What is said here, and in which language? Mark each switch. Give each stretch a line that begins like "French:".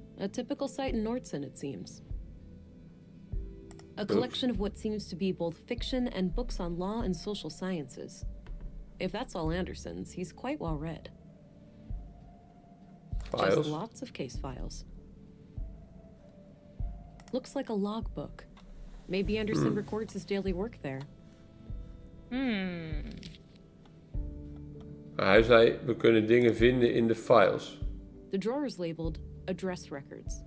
English: A typical site in Nordsund, it seems. A collection of what seems to be both fiction and books on law and social sciences. If that's all Anderson's, he's quite well read. Just Files. lots of case files. Looks like a logbook. Maybe Anderson records his daily work there.
Dutch: Hij zei, we kunnen dingen vinden in de files.
English: The drawer is labeled address records.